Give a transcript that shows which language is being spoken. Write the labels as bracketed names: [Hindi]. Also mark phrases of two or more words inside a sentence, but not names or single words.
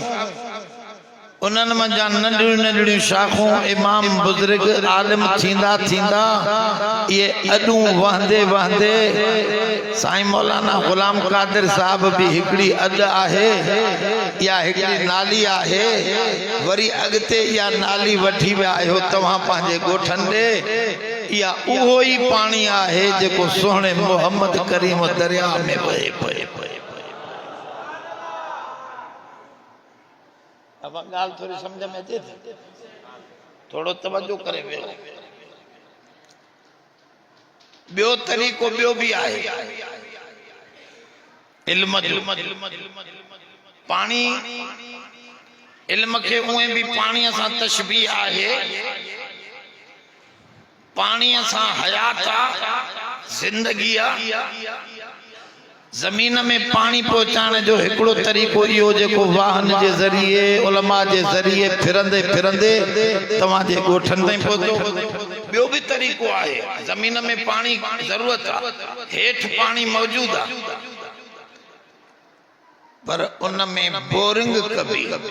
[Sindhi] उन्हनि मंझां नंढियूं नंढियूं शाखूं इमाम बुज़ुर्ग आलिम थींदा थींदा ये अॾूं वहंदे वहंदे साईं मौलाना गुलाम कादिर साहब भी हिकड़ी अॾ आहे, या हिकड़ी नाली आहे, वरी अॻिते इहा नाली वठी विया आहियो तव्हां पंहिंजे ॻोठनि ॾे, या उहो ई पाणी आहे जेको सुहिणे मोहम्मद करीम दरिया में वहे पए। अब गाल थोड़ी समझ में अचे थी, थोड़ो तवज्जो करे वियो। ॿियो तरीक़ो ॿियो भी आहे इल्म जो। पानी इल्म के उहे भी पानी सां तशबीह आहे, पानी सां हयात आहे, जिंदगी आहे। जमीन में पानी पहुंचाने जो हिकड़ो तरीक़ो इहो जेको वाहन जे ज़रिए उलमा जे ज़रिए फिरंदे फिरंदे तव्हां जे ॻोठनि ताईं पहुतो। ॿियो भी तरीक़ो आहे, जमीन में पानी ज़रूरत आहे, हेठ पानी मौजूद आहे, पर उन में बोरिंग कबी,